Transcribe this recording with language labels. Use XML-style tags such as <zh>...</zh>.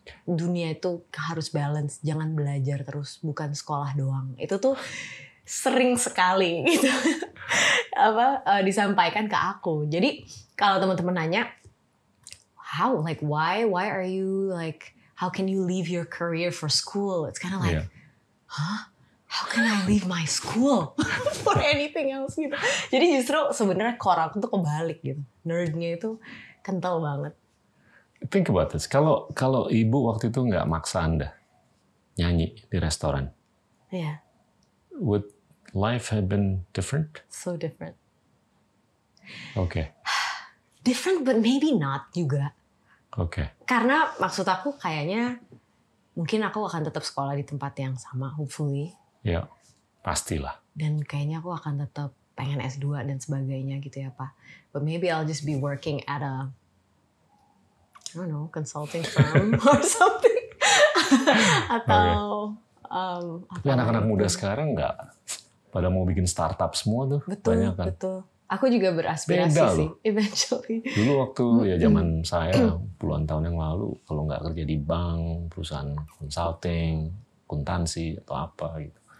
<id>Dunia itu harus balance, jangan belajar terus, bukan sekolah doang. Itu tuh sering sekali gitu disampaikan ke aku. Jadi kalau teman-teman nanya</id> <en>why are you how can you leave your career for school? It's kind of like how can I leave my school for anything else gitu.</en> <id>Jadi justru sebenarnya core aku tuh kebalik gitu. Nerdnya itu kental banget.</id> <en>Think about this.</en> <id>Kalau ibu waktu itu nggak maksa Anda nyanyi di restoran,</id> <en>would life have been different? So different. Different but maybe not juga.</en> <id>Karena maksud aku kayaknya mungkin aku akan tetap sekolah di tempat yang sama, hopefully. Ya, pastilah. Dan kayaknya aku akan tetap pengen S2 dan sebagainya gitu ya Pak.</id> <en>But maybe I'll just be working at a consulting firm or something.</en> <id>Atau tapi anak-anak muda sekarang nggak pada mau bikin startup semua tuh. Betul, banyak kan. Betul. Aku juga beraspirasi sih, eventually. Dulu waktu zaman saya puluhan tahun yang lalu, kalau nggak kerja di bank, perusahaan consulting, akuntansi atau apa gitu.</id>